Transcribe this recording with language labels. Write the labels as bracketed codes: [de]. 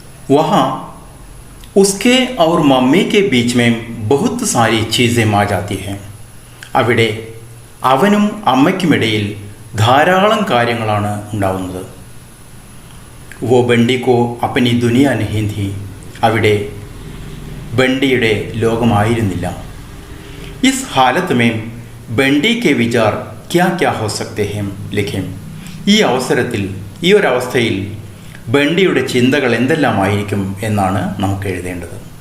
[hi] वहाँ उसके और मम्मी के बीच में बहुत सारी चीज़ें आ जाती हैं. [ml] അവിടെ അവനും അമ്മയ്ക്കുമിടയിൽ ധാരാളം കാര്യങ്ങളാണ് ഉണ്ടാവുന്നത്. [hi] वो बंडी को अपनी दुनिया नहीं थी, [ml] അവിടെ ബണ്ടിയുടെ ലോകമായിരുന്നില്ല. [hi] इस हालत में बंडी के विचार क्या क्या हो सकते हैं लिखें. [ml] ഈ അവസരത്തിൽ, ഈ ഒരവസ്ഥയിൽ ബണ്ടിയുടെ ചിന്തകൾ എന്തെല്ലാമായിരിക്കും എന്നാണ് നമുക്ക് എഴുതേണ്ടത്.